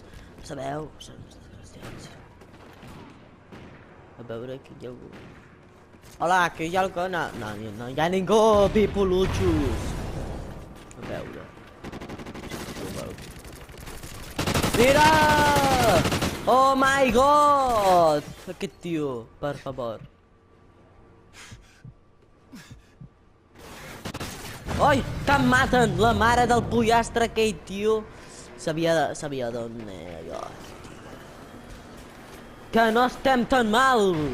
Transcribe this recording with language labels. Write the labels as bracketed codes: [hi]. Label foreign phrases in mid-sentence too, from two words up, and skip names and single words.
[ca] Sabeu? Són uns desgraciats. A veure, aquí hi ha algú. Hola, aquí hi ha algú? No hi ha ningú, pipolutxos. A veure. Mira! [en] Oh my god! [ca] Aquest tio, per favor. Oi, que em maten! La mare del pollastre, aquell tio. Sabia d'on era jo. Que no estem tan mal!